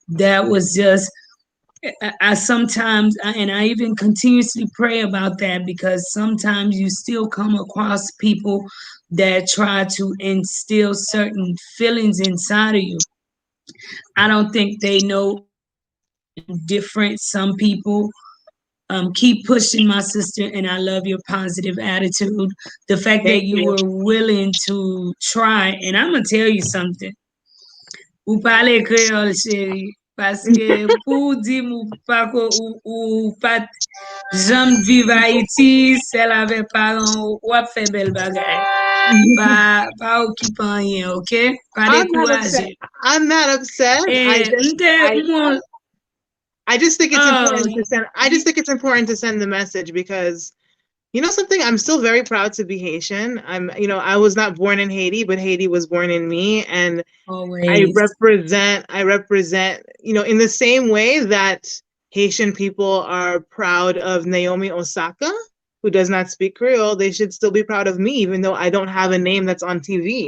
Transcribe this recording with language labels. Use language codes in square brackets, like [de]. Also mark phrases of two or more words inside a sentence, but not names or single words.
[en] That was just I sometimes and I even continuously pray about that because sometimes you still come across people that try to instill certain feelings inside of you. I don't think they know different. Some people keep pushing, my sister, and I love your positive attitude. The fact that Thank you you. were willing to try, and I'm gonna tell you something. [ht] Ou pale kreol, chéri, paske pou di mou pa ko ou pat jam viv Haiti, sel ave paran ou wap fe bel bagay. Pa ou ki pan yen, ok? Pa [en] I'm not upset. [ht] dekouraje. [en] I'm not upset. [ht] E mte moun, [en] I just think it's oh, important to send. I just think it's important to send the message because you know something. I'm still very proud to be Haitian. I was not born in Haiti, but Haiti was born in me, and always. I represent, in the same way that Haitian people are proud of Naomi Osaka, who does not speak Creole, they should still be proud of me, even though I don't have a name that's on TV.